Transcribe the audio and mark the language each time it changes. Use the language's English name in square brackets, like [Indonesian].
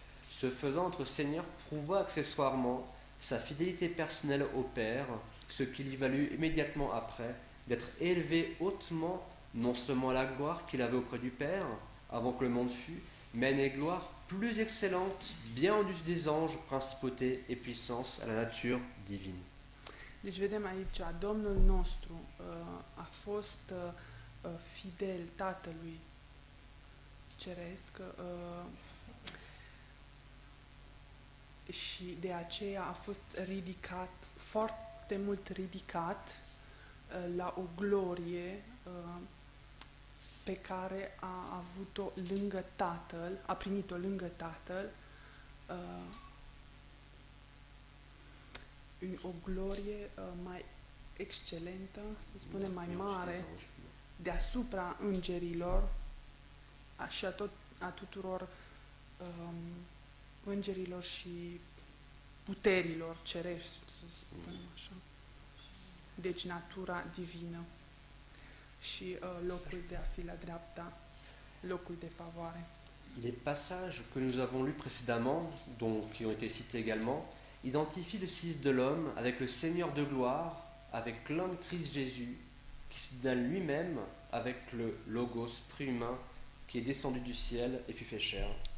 [French] Ce faisant, notre Seigneur prouva accessoirement sa fidélité personnelle au Père, ce qui lui valut immédiatement après d'être élevé hautement, non seulement à la gloire qu'il avait auprès du Père, avant que le monde fût, mais à une gloire plus excellente, bien au-dessus des anges, principauté et puissance, à la nature divine. [Romanian] Deci vedem aici, Domnul nostru a fost fidel Tatălui Ceresc și de aceea a fost ridicat, foarte mult ridicat la o glorie pe care a avut-o lângă Tatăl, a primit-o lângă Tatăl, o glorie mai excelentă, să spunem mai mare, deasupra îngerilor și a tuturor îngerilor și puterilor cerești, să spunem așa. Deci natura divină și locul de a fi la dreapta, locul de favoare. [French] Les passages que nous avons lus précédemment, donc qui ont été cités également, identifient le Fils de l'homme avec le Seigneur de gloire, avec l'homme Christ Jésus, qui se donne lui-même avec le Logos préhumain qui est descendu du ciel et fut fait chair.